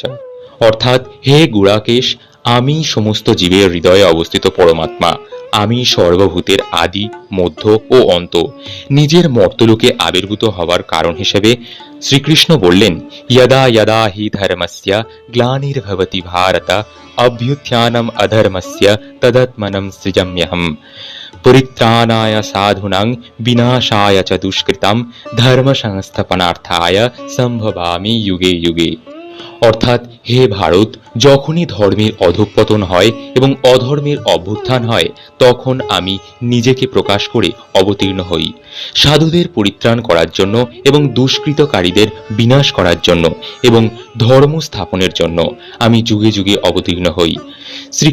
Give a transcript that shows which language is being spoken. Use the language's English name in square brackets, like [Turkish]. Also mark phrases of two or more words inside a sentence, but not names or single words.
[Bangla] অর্থাৎ হে গুড়াকেশ, আমি সমস্ত জীবের হৃদয়ে অবস্থিত পরমাত্মা। আমি সর্বভূতের আদি, মধ্য ও অন্ত। নিজের মর্তলোকে আবির্ভূত হওয়ার কারণ হিসেবে শ্রীকৃষ্ণ বললেন, [Sanskrit] যদা যদা হি ধর্মস্য গ্লানির্ভবতি ভারত অভ্যুত্থানম অধর্মস্য তদাত্মনম সৃজাম্যহম পরিত্রাণায় সাধুনাং বিনাশায় চ দুষ্কৃতাম ধর্ম সংস্থাপনার্থায় সম্ভবামি যুগে যুগে। [Bangla] অর্থাৎ হে ভারত, যখনই ধর্মের অধঃপতন হয় এবং অধর্মের অভ্যুত্থান হয় তখন আমি নিজেকে প্রকাশ করে অবতীর্ণ হই। সাধুদের পরিত্রাণ করার জন্য এবং দুষ্কৃতকারীদের বিনাশ করার জন্য এবং ধর্ম স্থাপনের জন্য আমি যুগে যুগে অবতীর্ণ হই।